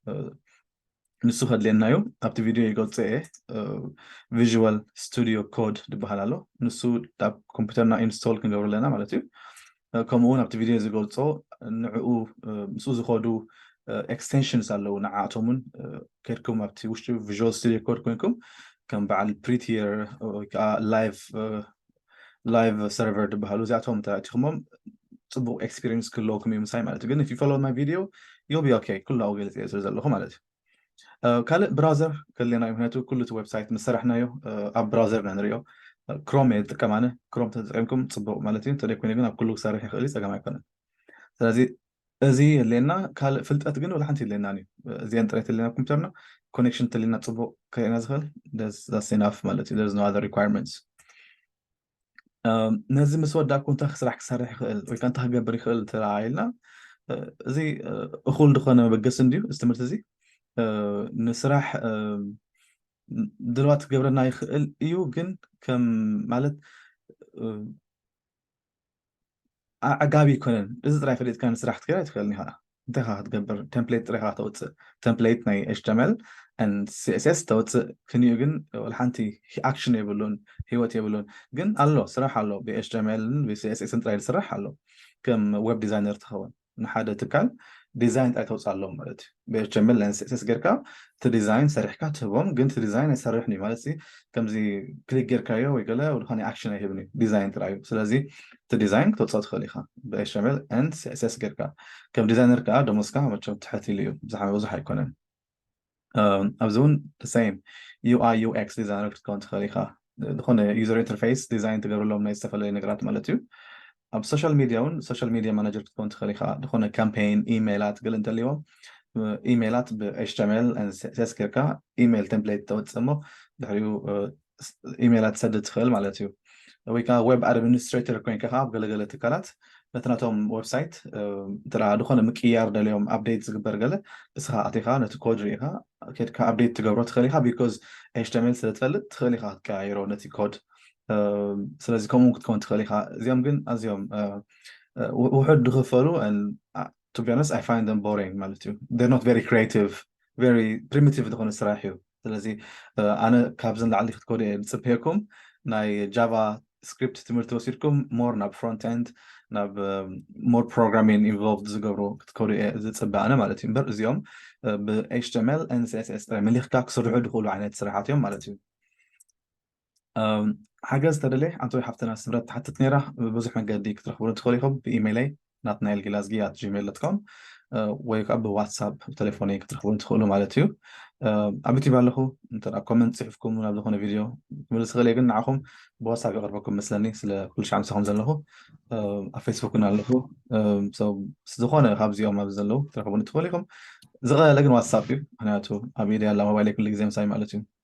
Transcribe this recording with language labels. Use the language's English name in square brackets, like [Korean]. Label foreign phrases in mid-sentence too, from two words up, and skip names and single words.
[Tigrinya] ንሱ ከድልየና እዩ ኣብቲ ቪድዮ ይገልጽ እየ ቪዥዋል ስቱዲዮ ኮድ ዝበሃል ኣሎ ንሱ ኣብ ኮምፒውተርና ኢንስቶል ክንገብር ኣለና ማለት እዩ ከምኡውን ኣብቲ ቪድዮ ዝገልጾ ንዕኡ ምስኡ ዝኸዱ extensions ኣለዉ ንዓኣቶምን ከድኩም ኣብቲ ውሽጢ ቪዥዋል ስቱዲዮ ኮድ ኮይንኩም ከም በዓል ፕሪቲየር ወይ ከዓ ላይቭ ሰርቨር ዝበሃሉ እዚኣቶም ተኣቲኹሞም ጽቡቕ ኤክስፒሪየንስ ክህልወኩም እዩ ምሳይ ማለት እዩ ግን [English] if you follow my video you'll be okay [Tigrinya] ኩሉ ኣብኡ ገልጽ እየ ስለ ዘለኹ ማለት እዩ ካልእ ብራውዘር ከድልየና እዩ ምክንያቱ ኩሉ እቲ ዌብሳይት ምስ ሰራሕናዮ ኣብ ብራውዘር ኢና ንሪኦ ክሮም እየ ዝጥቀም ኣነ ክሮም ተጠቂምኩም ጽቡቕ ማለት እዩ እንተደይ ኮይነ ግን ኣብ ኩሉ ክሰርሕ ይኽእል እዩ ፀገም ኣይኮነን ስለዚ እዚ የድልየና ካልእ ፍልጠት ግን ወላ ሓንቲ የድልየናን እዩ እዚአን ጥራይ ተድልየና ኮምፒውተርና ኮኔክሽን ተድልየና ጽቡቕ ከሪእና ዝኽእል [English] that's enough [Tigrinya] ማለት እዩ [English] there's no other requirements [Tigrinya] ነዚ ምስ ወዳእኩ እንታይ ስራሕ ክሰርሕ ይኽእል ወይ ከዓ እንታይ ክገብር ይኽእል ተራኢልና እዚ እኹል ዝኾነ መበገሲ እንድዩ እዚ ትምህርቲ እዚ ንስራሕ ድልዋት ክገብረና ይኽእል እዩ ግን ከም ማለት ኣጋቢ ይኮነን እዚ ጥራይ ፈሊጥካ ንስራሕ ክትከዳ ይትኽእልኒ ከዓ እንታይ ካ ክትገብር ቴምፕሌት ጥራይ ካ ተውፅእ ቴምፕሌት ናይ HTML and CSS ተውፅእ ክንዩ ግን ወላ ሓንቲ ኣክሽን የብሉን ህይወት የብሉን ግን ኣሎ ስራሕ ኣሎ ብHTML ብCSS ጥራይ ዝስራሕ ኣሎ ከም ዌብ ዲዛይነር ትኸውን ንሓደ ትካል ዲዛይን ጥራይ ተውፅእ ኣለዎም ማለት እዩ ብHTML and CSS ጌርካ እቲ ዲዛይን ሰሪሕካ ትህቦም ግን እቲ ዲዛይን ኣይሰርሕን እዩ ማለት ከምዚ ክሊክ ጌርካዮ ወይ ገለ ዝኾነ ኣክሽን ኣይህብን እዩ ዲዛይን ጥራይ እዩ ስለዚ እቲ ዲዛይን ክትወፅኦ ትኽእል ኢኻ ብHTML and CSS ጌርካ ከም ዲዛይነር ከዓ ደሞዝካ መቸም ትሕት ኢሉ እዩ ብዙሕ ኣይኮነን ኣብዚ እውን ሰም UI UX ዲዛይነር ክትከውን ትኽእል ኢኻ ዝኾነ [English] user interface design [Tigrinya] ትገብረሎም ናይ ዝተፈላለዩ ነገራት ማለት እዩ ኣብ [English] social media [Tigrinya] እውን [English] social media manager [Tigrinya] ክትከውን ትኽእል ኢኻ ዝኾነ ካምፔይን ኢሜይላት ገለ እንተልይዎም ኢሜይላት ብHTML and CSS ጌርካ [English] email template [Tigrinya] ተወፅእ እሞ ድሕሪኡ ኢሜይላት ትሰድድ ትኽእል ማለት እዩ ወይ ከዓ [English] web administrator [Tigrinya] ኮይንካ ከዓ ኣብ ገለገለ ትካላት ነትናቶም ዌብሳይት እንተኣ ዝኾነ ምቅያር ደልዮም ኣፕዴት ዝግበር ገለ እስኻ ኣቲኻ ነቲ ኮድ ሪኢኻ ከድካ ኣፕዴት ትገብሮ ትኽእል ኢኻ ቢኮዝ HTML ስለትፈልጥ ትኽእል ኢኻ ክትቀያይሮ ነቲ ኮድ ስለዚ ከምኡ ክትከውን ትኽእል ኢኻ እዚኦም ግን ኣዝዮም ውሑድ ዝኽፈሉ [English] to be honest I find them boring [Tigrinya] ማለት እዩ [English] they're not very creative very primitive [Tigrinya] ዝኾነ ስራሕ እዩ ስለዚ ኣነ ካብዘን ላዕሊ ክትኮዱ እየ ዝፅበየኩም ናይ ጃቫ ስክሪፕት ትምህርቲ ወሲድኩም ሞር ናብ [English] front end [Tigrinya] ናብ [English] more programming involved [Tigrinya] ዝገብሩ ክትኮዱ እየ ዝፅበ ኣነ ማለት እዩ እምበር እዚኦም ብHTML and CSS ጥራይ መሊኽካ ክስርሑ ድኽእሉ ዓይነት ስራሓት እዮም ማለት እዩ ሓገዝ ተደለየ ኣንተ ወይ ሓፍትና ስምረት ተሓትት ነይራ ብብዙሕ መንገዲ ክትረኽቡን ትኽእሉ ኢኹም ብኢሜይለይ ناتنايل glasgi@gmail.com ወይ ከዓ ብዋትሳፕ ብቴሌፎነይ ክትረኽቡን ትኽእሉ ማለት እዩ ኣብ ዩቲብ ኣለኹ እንተ ኮመንት ፅሒፍኩም ናብ ዝኾነ ቪድዮ ክምልስ ክእል እየ ግን ንዓኹም ብዋትሳፕ ይቐርበኩም መስለኒ ስለ ኩሉ ሻዕ ምሳኹም ዘለኹ ኣብ ፌስቡክን ኣለኹ ዝኾነ ካብዚኦም ኣብ ዘለዉ ትረኽቡን ትኽእሉ ኢኹም ዝቐለለ ግን ዋትሳፕ እዩ ምክንያቱ ኣብ ኢደ ያላ ሞባይለይ ኩሉ ግዜ ምሳይ ማለት እዩ